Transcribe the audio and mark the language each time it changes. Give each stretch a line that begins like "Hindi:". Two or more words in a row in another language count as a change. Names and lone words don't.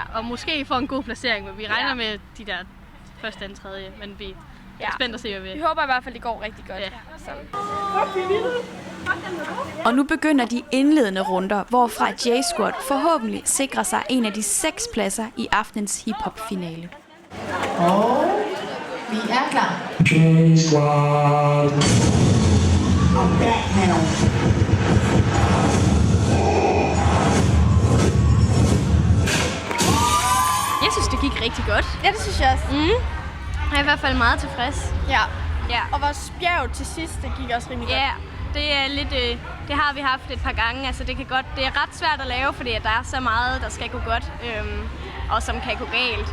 Danish: og måske får en god placering. Men vi regner med de der første og tredje, men vi er spændt at se, hvad vi Vi håber i hvert fald, det går rigtig godt. Ja. Så. Og nu begynder de indledende runder, hvorfra J-Squad forhåbentlig sikrer sig en af de 6 pladser i aftenens hiphop-finale. Og vi er klar. J-Squad.
English: I'm back now.
Danish: Jeg synes, det gik rigtig godt. Ja, det synes jeg også. Jeg er i hvert fald meget tilfreds. Ja. Ja. Og vores bjerg til sidst, det gik også rimelig Ja, det er lidt, det har vi haft et par gange. Altså det er ret svært at lave, fordi at der er så meget, der skal gå godt, og som kan gå galt.